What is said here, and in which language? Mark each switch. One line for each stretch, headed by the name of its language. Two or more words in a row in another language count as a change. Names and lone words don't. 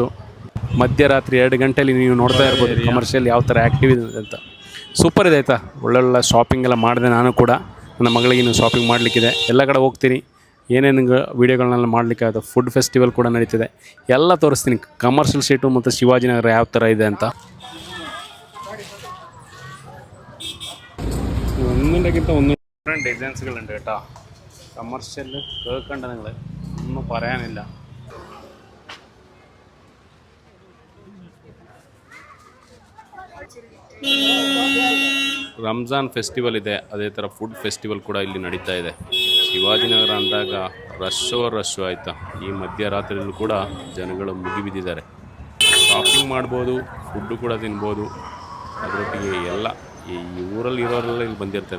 Kannada: ಮಧ್ಯರಾತ್ರಿ 2 ಗಂಟೆಯಲ್ಲಿ ನೀವು ನೋಡ್ತಾ ಇರ್ಬೋದು ಕಮರ್ಷಿಯಲ್ ಯಾವ ಥರ ಆ್ಯಕ್ಟಿವ್ ಇದೆ ಅಂತ. ಸೂಪರ್ ಇದೆ ಆಯಿತಾ. ಒಳ್ಳೊಳ್ಳೆ ಶಾಪಿಂಗ್ ಎಲ್ಲ ಮಾಡಿದೆ. ನಾನು ಕೂಡ ನನ್ನ ಮಗಳಿಗೆ ಇನ್ನು ಶಾಪಿಂಗ್ ಮಾಡಲಿಕ್ಕಿದೆ. ಎಲ್ಲ ಕಡೆ ಹೋಗ್ತೀನಿ, ಏನೇನು ವೀಡಿಯೋಗಳನ್ನೆಲ್ಲ ಮಾಡಲಿಕ್ಕೆ ಅದು.
English: food festival
Kannada: ಕೂಡ ನಡೀತಿದೆ. ಎಲ್ಲ ತೋರಿಸ್ತೀನಿ, ಕಮರ್ಷಿಯಲ್ ಸಿಟು ಮತ್ತು ಶಿವಾಜಿನಗರ ಯಾವ ಥರ ಇದೆ ಅಂತ.
Malayalam: ഒന്നിൻ്റെക്കിട്ട് ഒന്ന് ഡിഫറെൻറ്റ് ഡിസൈൻസുകളുണ്ട് കേട്ടോ. കമർഷ്യൽ കേൾക്കണ്ട നിങ്ങൾ, ഒന്നും പറയാനില്ല.
Kannada: ರಂಜಾನ್ ಫೆಸ್ಟಿವಲ್ ಇದೆ, ಅದೇ ಥರ
English: food festival
Kannada: ಕೂಡ ಇಲ್ಲಿ ನಡೀತಾ ಇದೆ. ಶಿವಾಜಿನಗರ ಅಂದಾಗ ರಶ್ಶು ಆಯಿತಾ. ಈ ಮಧ್ಯರಾತ್ರಿಯಲ್ಲೂ ಕೂಡ ಜನಗಳು ಮುಗಿಬಿದ್ದಿದ್ದಾರೆ. ಶಾಪಿಂಗ್ ಮಾಡ್ಬೋದು, ಫುಡ್ಡು ಕೂಡ ತಿನ್ಬೋದು, ಅದರೊಟ್ಟಿಗೆ ಎಲ್ಲ ಈ ಊರಲ್ಲಿ ಇರೋರೆಲ್ಲ ಇಲ್ಲಿ ಬಂದಿರ್ತಾರೆ.